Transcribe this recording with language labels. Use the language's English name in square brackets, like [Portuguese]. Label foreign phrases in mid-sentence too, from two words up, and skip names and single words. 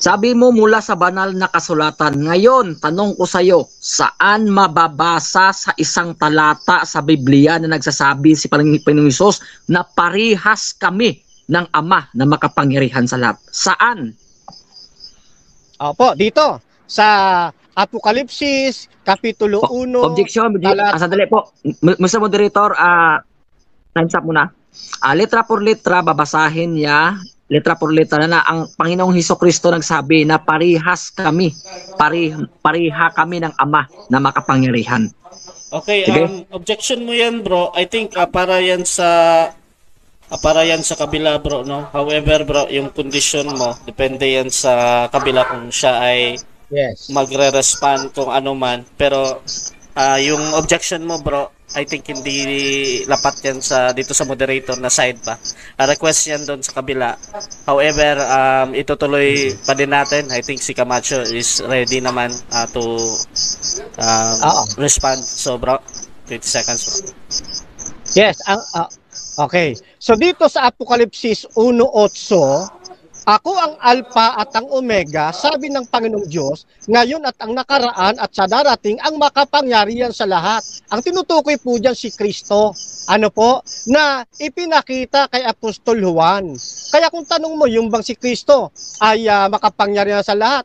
[Filipino] Sabi mo mula sa banal na kasulatan. Ngayon, tanong ko sa iyo, saan mababasa sa isang talata sa Biblia na nagsasabi si Panginoong Hesus na parihas kami ng Ama na makapangyarihan sa lahat? Saan? Opo, dito sa Apokalipsis, Kapitulo 1. Objection. Sandali po. Mr. [English] Moderator, time's up muna. [Spanish] Letra por letra, [Filipino] babasahin niya [Spanish] letra por letra [Filipino] na ang Panginoong Hesukristo nagsabi na parihas kami, pariha kami ng Ama na makapangyarihan. Okay, objection mo yan, bro. [English] I think [Filipino] para yan sa kabila, bro, no? However, bro, yung condition mo, depende yan sa kabila kung siya ay magre-respond kung ano man. Pero yung objection mo, bro, [English] I think [Filipino] hindi lapat yan dito sa moderator na side pa. Request yan doon sa kabila. However, itutuloy pa din natin. [English] I think si Camacho is ready naman to respond. So, bro, 20 seconds, bro. Yes, okay. [Filipino] So dito sa Apokalipsis 1:8, ako ang Alpha at ang Omega, sabi ng Panginoong Diyos, ngayon at ang nakaraan at sa darating ang makapangyarihan sa lahat. Ang tinutukoy po dyan si Kristo. Ano po? Na ipinakita kay Apostol Juan. Kaya kung tanong mo, yung bang si Kristo ay makapangyarihan sa lahat?